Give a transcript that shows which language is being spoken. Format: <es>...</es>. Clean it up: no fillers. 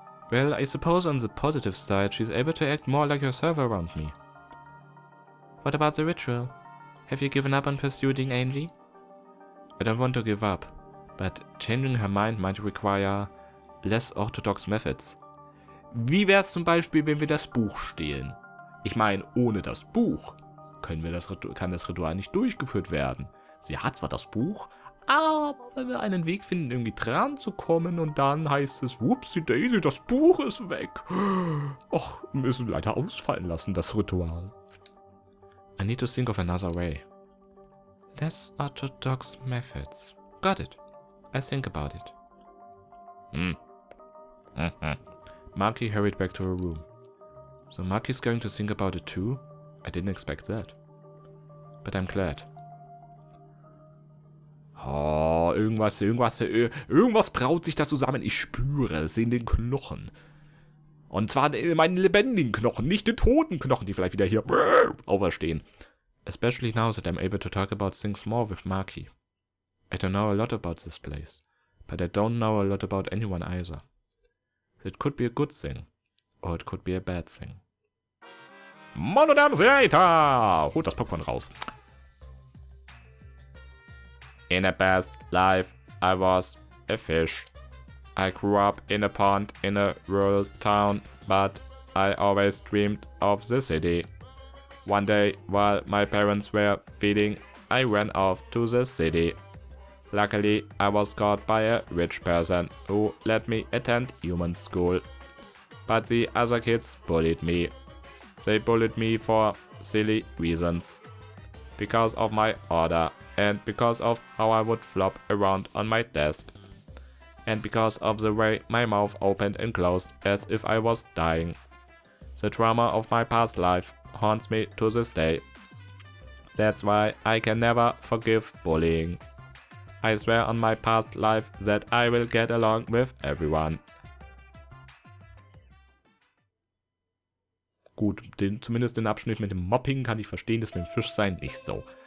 <en>Well, I suppose on the positive side, she's able to act more like herself around me. What about the ritual? Have you given up on pursuing Angie? I don't want to give up, but changing her mind might require less orthodox methods.</en> <de>Wie wär's zum Beispiel, wenn wir das Buch stehlen? Ich meine, ohne das Buch kann das Ritual nicht durchgeführt werden. Sie hat zwar das Buch, aber wenn wir einen Weg finden, irgendwie dran zu kommen und dann heißt es,</de> <en>whoopsie daisy,</en> <de>das Buch ist weg. Och, wir müssen leider ausfallen lassen, das Ritual.</de> <en>I need to think of another way. Less orthodox methods. Got it. I'll think about it. Maki hurried back to her room. So Maki's going to think about it too? I didn't expect that. But I'm glad.</en> <de>Oh, irgendwas braut sich da zusammen. Ich spüre es in den Knochen. Und zwar in meinen lebendigen Knochen, nicht den toten Knochen, die vielleicht wieder hier auferstehen.</de> <en>Especially now that I'm able to talk about things more with Maki. I don't know a lot about this place, but I don't know a lot about anyone either. It could be a good thing, or it could be a bad thing.</en> <de>Meine Damen und Herren, holt das Popcorn raus.</de> <en>In a past life, I was a fish. I grew up in a pond in a rural town, but I always dreamed of the city. One day, while my parents were feeding, I ran off to the city. Luckily, I was caught by a rich person who let me attend human school. But the other kids bullied me. They bullied me for silly reasons. Because of my order, and because of how I would flop around on my desk. And because of the way my mouth opened and closed as if I was dying. The trauma of my past life haunts me to this day. That's why I can never forgive bullying. I swear on my past life that I will get along with everyone.</en> <de>Gut, zumindest den Abschnitt mit dem Mopping kann ich verstehen, das mit dem Fischsein nicht so.</de>